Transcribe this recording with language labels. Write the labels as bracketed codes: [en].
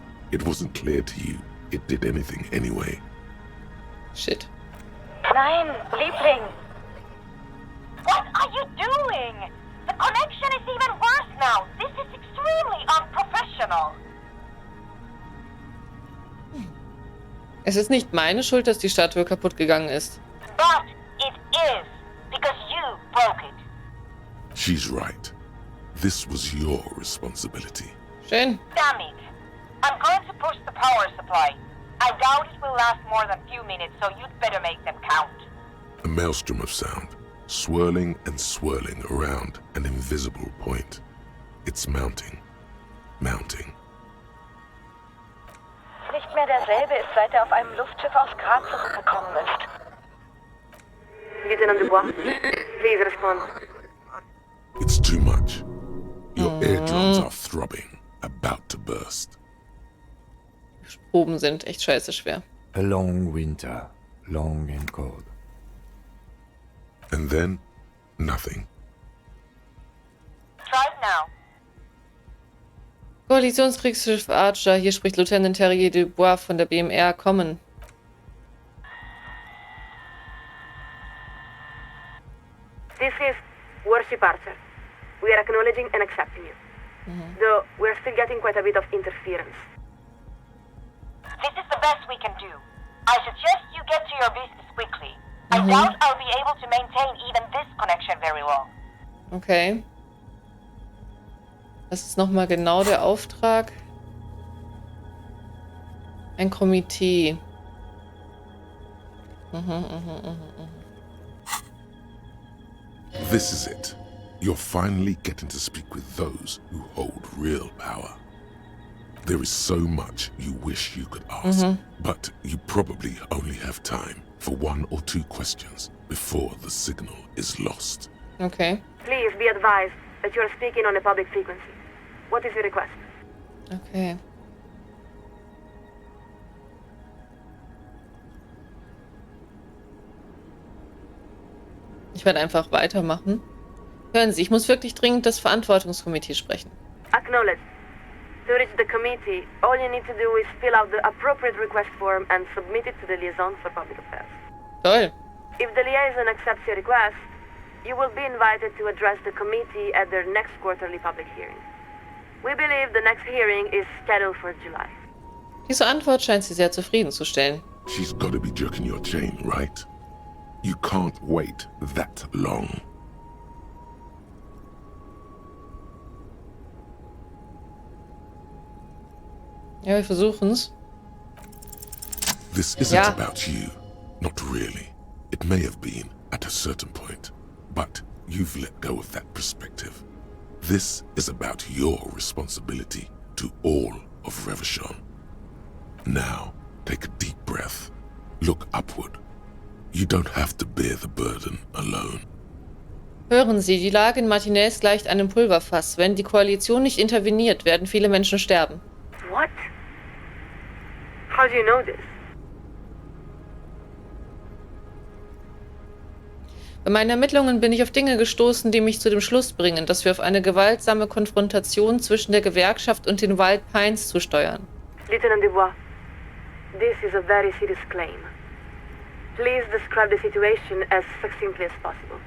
[en] It wasn't clear to you it did anything anyway. Shit. [de] Nein, Liebling! [en] What are you doing? The connection is even worse now. This is extremely unprofessional. [de] Es ist nicht meine Schuld, dass die Statue kaputt gegangen ist. [en] But it is, because you broke it. She's right. This was your responsibility. [de] Schön. [en] Damn it. I'm going to push the power supply. I doubt it will last more than a few minutes, so you'd better make them count. A maelstrom of sound, swirling and swirling around an invisible point. It's mounting, mounting. [de] Nicht mehr derselbe ist, seit er auf einem Luftschiff aus Graz zurückgekommen ist. [en] Lieutenant Dubois, please respond. It's too much. Your eardrums are throbbing, about to burst. [de] Proben sind echt scheiße schwer. [en] A long winter, long and cold. And then, nothing. Try it now. [de] Koalitionskriegsschiff Archer, hier spricht Lieutenant Terrier Dubois von der BMR, kommen. [en] This is Warship Archer. We are acknowledging and accepting you. Though we're still getting quite a bit of interference. This is the best we can do. I suggest you get to your business quickly. I doubt I'll be able to maintain even this connection very long. Okay. [de] Was ist nochmal genau der Auftrag? Ein Komitee. [en] This is it. You're finally getting to speak with those who hold real power. There is so much you wish you could ask, but you probably only have time for 1 or 2 questions before the signal is lost. Okay. Please be advised that you are speaking on a public frequency. What is your request? Okay. [de] Ich werde einfach weitermachen. Hören Sie, ich muss wirklich dringend das Verantwortungskomitee sprechen. [en] Acknowledged. To reach the committee, all you need to do is fill out the appropriate request form and submit it to the liaison for public affairs. [de] Toll. [en] If the liaison accepts your request, you will be invited to address the committee at their next quarterly public hearing. We believe the next hearing is scheduled for July. [de] Diese Antwort scheint Sie sehr zufriedenzustellen. [en] She's got to be jerking your chain, right? You can't wait that long. [de] Ja, wir versuchen's. [en] This isn't about you. Not really. It may have been at a certain point, but you've let go of that perspective. This is about your responsibility to all of Revachon. Now, take a deep breath. Look upward. You don't have to bear the burden alone. [de] Hören Sie, die Lage in Martinez gleicht einem Pulverfass. Wenn die Koalition nicht interveniert, werden viele Menschen sterben. [en] What? How do you know this? [de] Bei meinen Ermittlungen bin ich auf Dinge gestoßen, die mich zu dem Schluss bringen, dass wir auf eine gewaltsame Konfrontation zwischen der Gewerkschaft und den Wild Pines zusteuern. [en] Lieutenant Dubois, this is a very serious claim. Please describe the situation as succinctly as possible.